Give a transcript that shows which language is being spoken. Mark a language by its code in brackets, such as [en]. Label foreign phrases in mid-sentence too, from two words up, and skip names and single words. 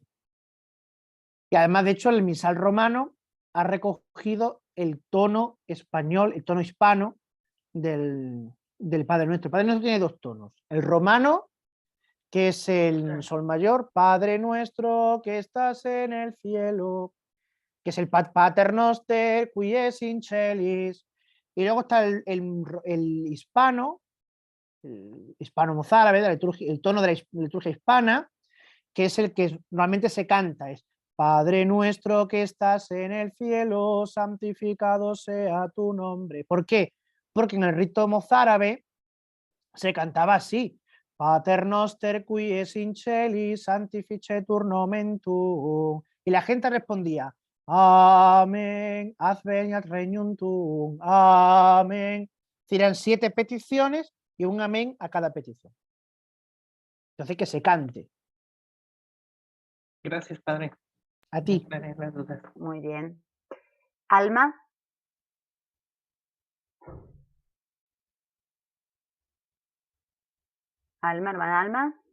[es] Y además, de hecho, el misal romano ha recogido el tono español, el tono hispano del Padre Nuestro. El Padre Nuestro tiene 2 tonos. El romano, que es el sol mayor, Padre Nuestro que estás en el cielo, que es el [la] Pater Noster, qui es in celis. [es] Y luego está el hispano, el hispano-mozárabe, el tono de la liturgia hispana, que es el que normalmente se canta, es Padre nuestro que estás en el cielo, santificado sea tu nombre. ¿Por qué? Porque en el rito mozárabe se cantaba así, [la] Pater noster qui es in celi, sanctificetur nomen tuum. [es] Y la gente respondía, Amén, [la] adveniat regnum tuum, [es] Amén. Eran 7 peticiones y un amén a cada petición. Entonces que se cante. Gracias, Padre. A ti. Me aclaré las dudas. Muy bien. Alma. Alma, hermana Alma.